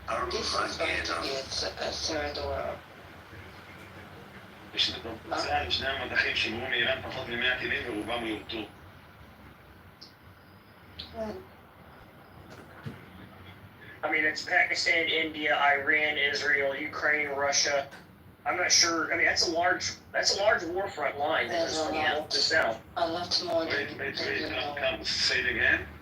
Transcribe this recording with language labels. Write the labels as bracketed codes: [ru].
[en] This is going to be a third world. [he] שני המדחים שיגרו מאיראן פחות מ100 טילים ורובם יורטו. [en] I mean, it's Pakistan, India, Iran, Israel, Ukraine, Russia. I'm not sure. I mean, that's a large war front line that goes from north to south. A lot more Wait, come, say it again?